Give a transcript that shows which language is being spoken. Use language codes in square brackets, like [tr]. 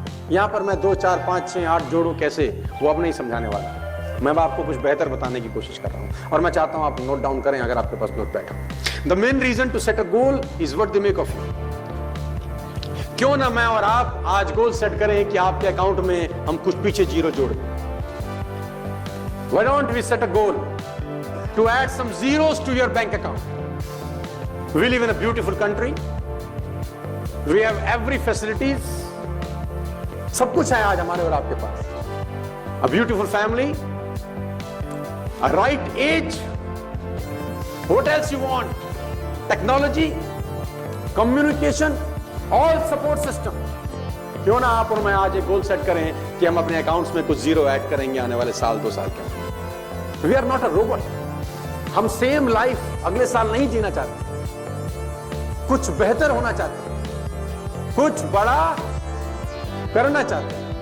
[hi] यहां पर मैं 2, 4, 5, 6, 8 जोड़ू कैसे, वो अब नहीं समझाने वाला। मैं आपको कुछ बेहतर बताने की कोशिश कर रहा हूं, और मैं चाहता हूं आप नोट डाउन करें अगर आपके पास नोट पैड हो। [en] The main reason to set a goal is what they make of you. [hi] क्यों ना मैं और आप आज गोल सेट करें कि आपके अकाउंट में हम कुछ पीछे जीरो जोड़ दें। [en] Why don't we set a goal to add some zeros to your bank account? We live in a beautiful country. We have every facilities. [hi] सब कुछ है आज हमारे और आपके पास। [en] A beautiful family, a right age. What else you want? Technology, communication, all support system. [hi] क्यों ना आप और मैं आज एक गोल सेट करें कि हम अपने अकाउंट्स में कुछ जीरो ऐड करेंगे आने वाले साल 2 साल के। [en] We are not a robot. [hi] हम सेम लाइफ अगले साल नहीं जीना चाहते, कुछ बेहतर होना चाहते, कुछ बड़ा करना चाहते।